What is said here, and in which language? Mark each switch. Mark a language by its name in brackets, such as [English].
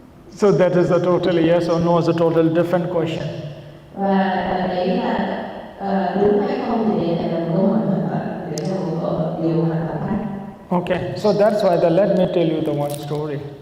[English] So that is a totally yes or no, is a total different question. [Vietnamese] Và đấy là đúng hay không thì đấy là câu hỏi hoàn toàn, đấy là một điều hoàn toàn khác. [English] Okay, so that's why let me tell you the one story.